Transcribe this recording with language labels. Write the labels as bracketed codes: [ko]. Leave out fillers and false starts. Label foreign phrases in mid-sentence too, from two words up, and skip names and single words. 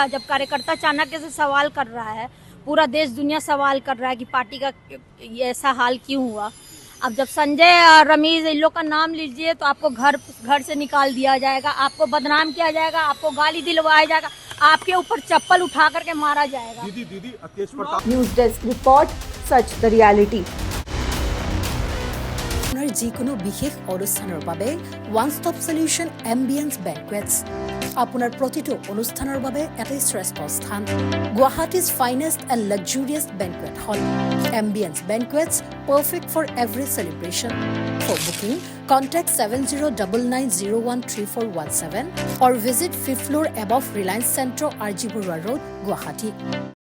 [hi] जब कार्यकर्ता चाणक्य से सवाल कर रहा है, पूरा देश दुनिया सवाल कर रहा है कि पार्टी का ऐसा हाल क्यों हुआ। अब जब संजय और रमीज इन लोग का नाम लीजिए तो आपको घर से निकाल दिया जाएगा, आपको बदनाम किया जाएगा, आपको गाली दिलवाया जाएगा, आपके ऊपर चप्पल उठा करके मारा जाएगा। न्यूज़ डेस्क रिपोर्ट, सच द रियलिटी। [as] যিকোনো বিশেষ অনুষ্ঠানৰ বাবে [en] one stop solution [as] এম্বিয়েন্স বেংকুৱেটছ আপোনাৰ প্ৰতিটো অনুষ্ঠানৰ বাবে এটা শ্ৰেষ্ঠ স্থান। [en] Guwahati's finest and luxurious banquet hall Ambience Banquets, perfect for every celebration. for booking contact 7099013417 or visit 5th floor above Reliance Centro, RG Burwa Road, Guwahati.